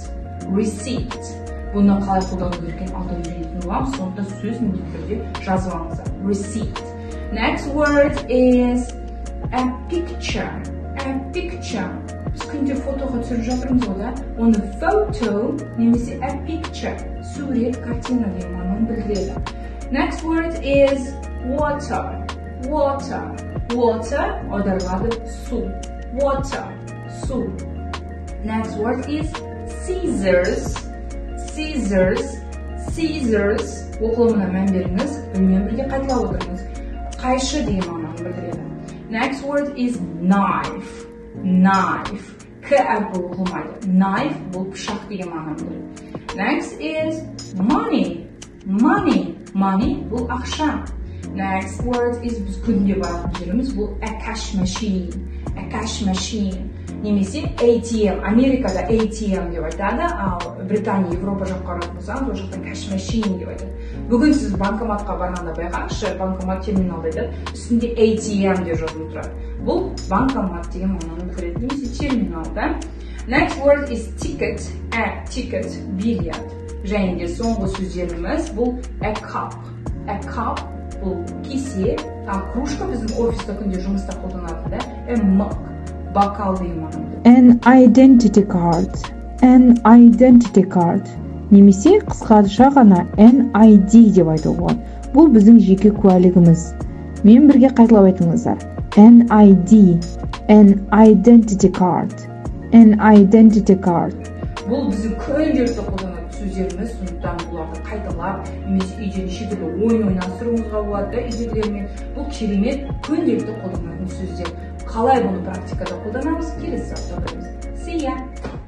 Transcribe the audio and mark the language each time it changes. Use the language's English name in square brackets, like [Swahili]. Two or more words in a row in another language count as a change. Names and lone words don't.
[English] Receipt. [Kazakh] Бұны қалай қолдану керектігін алда үйренетін боламыз, сондықтан сөз міндетті түрде жазып алыңыздар. [English] Receipt. Next word is a picture. A a picture. [Kazakh] Biz күнде фотоға түсіріп жатырмыз ғой, да? Оны photo немесе [English] a picture. [Kazakh] Сурет, картина деген мағынаны білдіреді. [English] Next word is water. Water. [Kazakh] Water аударылады су. Water. Су. [English] Next word is scissors. Scissors. Scissors. [Kazakh] Оқылымына мән беріңіз, білмен бірге қайталап отырыңыз. Қайшы деген мағынаны білдіреді. [English] Next word is knife. Knife. [Kazakh] К әрпі оқылмайды. Knife бұл пышақ деген мағынаны білдіреді. [English] Next is money. Money. [Kazakh] Money бұл ақша. [English] Next word is [Kazakh] біз күнде баратын жеріміз бұл [English] a cash machine. A cash machine. [Kazakh] Немесе ATM. Америкада ATM деп айтады, ал Британия, Европа жаққа қарап болсаңыз, ол жақтан [English] cash machine [Kazakh] деп айтады. Бүгін сіз банкоматқа барғанда байқаңызшы, банкомат терминалда айтады, үстінде ATM деп жазылып тұрады. Бұл банкомат деген мағынаны білдіреді, немесе терминал, да? [English] Next word is ticket. A ticket, [Kazakh] билет. Және де соңғы сөздеріміз бұл [English] a cup. A cup [Kazakh] бұл кесе, ал кружка біздің офиста күнде жұмыста қолданады, да? [English] A mug. [Kazakh] Бокал деген мағынаны. [English] An identity card. An identity card. [Kazakh] Немесе қысқаша ғана NID деп айтуға болады. Бұл біздің жеке куәлігіміз. Мен бірге қайталап айтыңыздар. [English] NID. An identity card. An identity card. [Kazakh] Бұл біздің күнделікті қолданатын сөздеріміз, сондықтан бұларды қайталап, немесе үйде неше түрлі ойын ойнастыруыңызға болады да, үйдегілермен. Бұл керемет күнделікті қолданатын сөздер. Қалай бұны практикада қолданамыз? Келесі сабақта көреміз. [English] See ya!